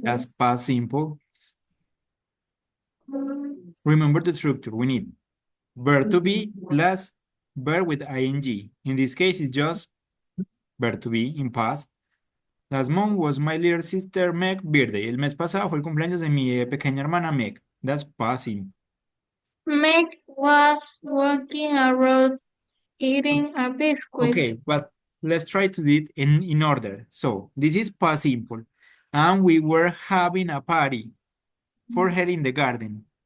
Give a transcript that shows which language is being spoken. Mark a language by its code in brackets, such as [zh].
[en] That's past simple. Remember the structure. We need verb to be plus verb with ing. In this case, it's just verb to be in past. Last month was my little sister Meg's birthday. [es] El mes pasado fue el cumpleaños de mi pequeña hermana Meg. [en] That's past simple. Meg was walking around eating a biscuit. Okay, but let's try to do it in order. So this is past simple. And we were having a party for her in the garden.